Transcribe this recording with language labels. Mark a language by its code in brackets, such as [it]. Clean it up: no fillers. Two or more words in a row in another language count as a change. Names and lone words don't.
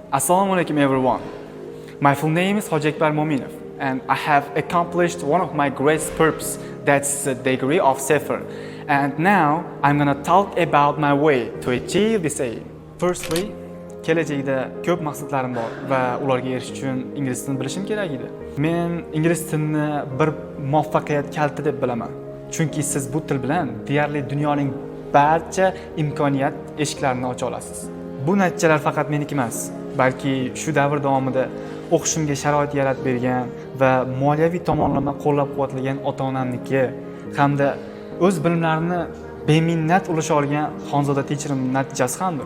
[uz] Assalomu alaykum everyone. [en] My full name is Hojekbar Mominov and I have accomplished one of my greatest purposes, that's the degree of Sefer. And now I'm gonna talk about my way to achieve this aim. [uz] Firstly, kelajakda ko'p maqsadlarim bor va ularga erishish uchun ingliz tilini bilishim kerak edi. Men ingliz tilini bir muvaffaqiyat kaliti deb bilaman. Chunki siz bu til bilan deyarli dunyoning barcha imkoniyat eshiklarini ocha olasiz. Bu natijalar faqat meniki emas, balki shu davr davomida o'qishimga sharoit yaratib bergan va moliyaviy tomonlama qo'llab-quvvatlagan ota-onamniki hamda o'z bilimlarini beminnat ulasha olgan Xonzoda techirim natijasi hamdir.